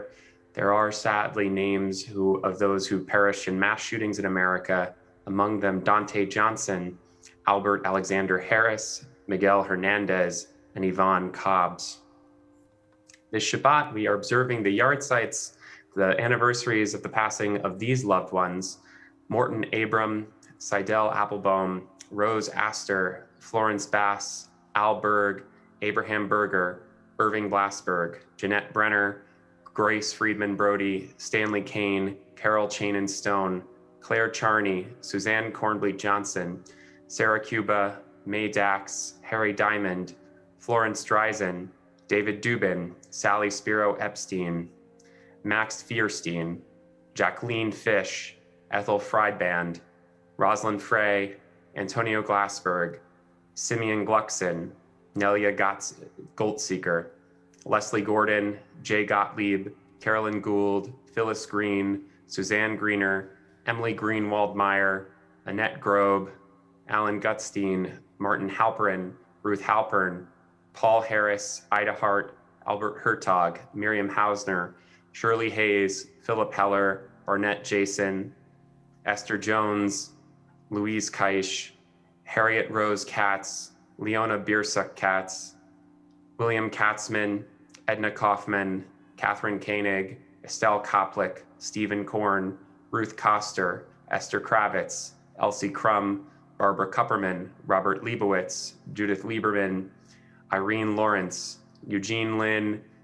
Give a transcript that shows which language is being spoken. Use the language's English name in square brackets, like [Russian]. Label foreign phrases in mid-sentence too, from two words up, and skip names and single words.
[English] There are sadly names of those who perished in mass shootings in America, among them Dante Johnson, Albert Alexander Harris, Miguel Hernandez, and Yvonne Cobbs. This Shabbat, we are observing the yahrzeits, the anniversaries of the passing of these loved ones: Morton Abram, Seidel Applebaum, Rose Astor, Florence Bass, Al Berg, Abraham Berger, Irving Blasberg, Jeanette Brenner, Grace Friedman Brody, Stanley Kane, Carol Chanin Stone, Claire Charney, Suzanne Cornbleet Johnson, Sarah Cuba, May Dax, Harry Diamond, Florence Dreisen, David Dubin, Sally Spiro Epstein, Max Fierstein, Jacqueline Fish, Ethel Friedband, Rosalind Frey, Antonio Glassberg, Simeon Gluckson, Nelia Goldseeker, Leslie Gordon, Jay Gottlieb, Carolyn Gould, Phyllis Green, Suzanne Greener, Emily Greenwald-Meyer, Annette Grobe, Alan Gutstein, Martin Halperin, Ruth Halpern, Paul Harris, Ida Hart, Albert Hertog, Miriam Hausner, Shirley Hayes, Philip Heller, Barnett Jason, Esther Jones, Louise Keisch, Harriet Rose Katz, Leona Biersuck Katz, William Katzman, Edna Kaufman, Catherine Koenig, Estelle Koplik, Stephen Korn, Ruth Koster, Esther Kravitz, Elsie Crum, Barbara Kupperman, Robert Leibowitz, Judith Lieberman, Irene Lawrence, Eugene Lynn,